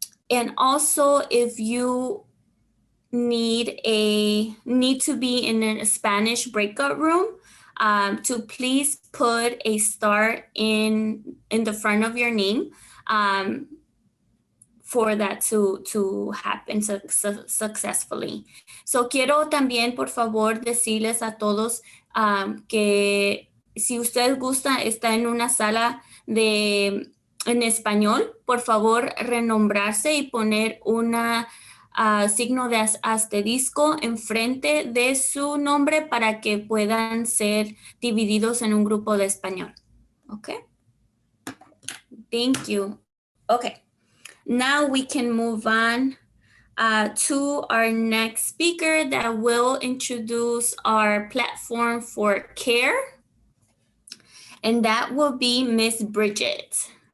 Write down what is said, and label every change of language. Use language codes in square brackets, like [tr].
[en] And also, if you need to be in a Spanish breakout room, to please put a star in the front of your name for that to happen successfully. [es] So quiero también, por favor, decirles a todos que si usted gusta, está en una sala en español, por favor, renombrarse y poner una signo de asterisco enfrente de su nombre para que puedan ser divididos en un grupo de español. [en] Okay. Thank you. Okay. Now we can move on to our next speaker that will introduce our platform for care. And that will be Miss Bridget.